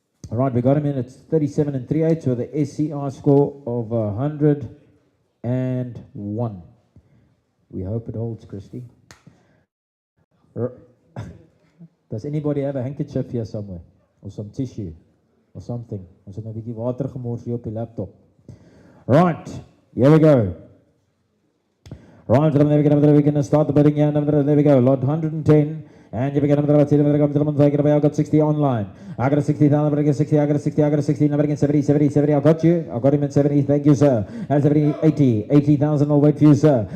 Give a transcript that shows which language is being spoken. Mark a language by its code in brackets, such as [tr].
[en] Right, we got him in at 37 and 3/8 with the SCR score of 101. We hope it holds, Christy. Does anybody have a handkerchief here somewhere? Or some tissue? Or something? [af] Ons het nou 'n bietjie water gemors hier op die laptop. [en] Right, here we go. Right, then we can start the bidding here. There we go, lot 110. And you begin another I got 60 online. I got a 60,000, I got 60, I got a 60, I got a 60, now I get 70, 70, 70. I got you. I got him at 70. Thank you, sir. And 70, 80, 80,000. I'll wait for you, sir.